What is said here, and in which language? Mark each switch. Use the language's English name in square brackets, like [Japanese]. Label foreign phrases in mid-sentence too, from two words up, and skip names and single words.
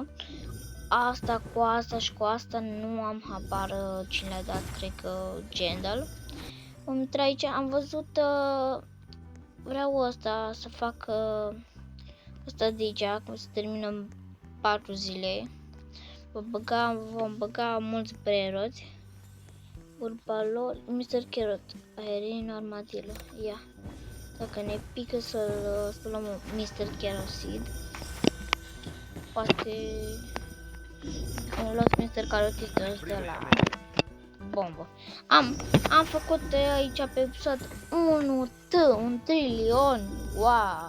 [Romanian] Asta cu asta și cu asta nu am habar cine le-a dat, cred că Gendal. Am intrat aici, am văzut, vreau asta să fac asta de aici, cum se termină 4 zile. Vom băga mulți Parroți. Urbalor, Mr. Carrot, aerin, armadillo, ia. Dacă ne pică să luăm Mr. Carrot Seed, poate am luat Mr. Carrot Seed de la bombă. Am făcut aici pe episod 1 trilion, wow!